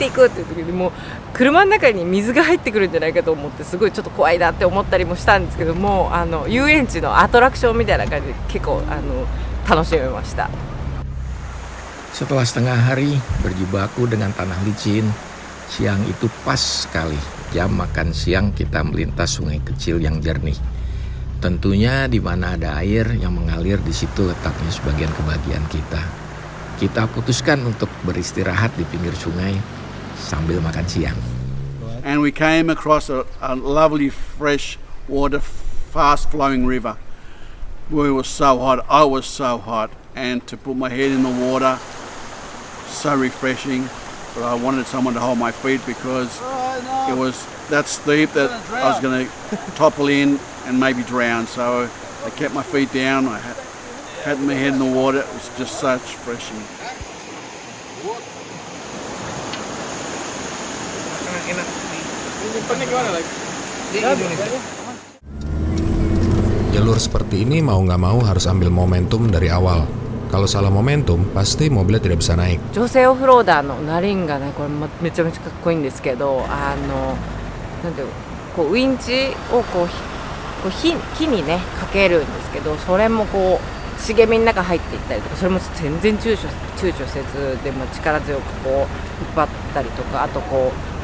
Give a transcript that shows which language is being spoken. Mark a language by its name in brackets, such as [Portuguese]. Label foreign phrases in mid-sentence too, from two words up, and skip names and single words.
[Japanese] いくっていう時にもう車の中に水が入ってくるんじゃないかと思って、すごいちょっと怖いなって思ったりもしたんですけども、遊園地のアトラクションみたいな感じで結構楽しめました。 [Indonesian] Setelah setengah hari berjibaku dengan tanah licin, siang itu pas sekali jam makan siang kita melintas sungai kecil yang jernih. Tentunya di mana ada air yang mengalir, di situ letaknya sebagian kebahagiaan kita. Kita putuskan untuk beristirahat di pinggir sungai sambil makan siang. [English] And we came across a lovely fresh water, fast flowing river. We were so hot, I was so hot, and to put my head in the water, so refreshing. But I wanted someone to hold my feet because it was that steep that I was going to topple in and maybe drown. So I kept my feet down, I had my head in the water. It was just such refreshing. [Indonesian] Jalur seperti ini mau nggak mau harus ambil momentum dari awal. Kalau salah momentum, pasti mobilnya tidak bisa naik. [Japanese] 女性オフローダーのナリンがね、これめちゃめちゃかっこいいんですけど、なんていうこうウインチをこう火にねかけるんですけど、それもこう茂みの中入っていったりとか、それも全然躊躇せずでも力強くこう引っ張ったりとか、あとこう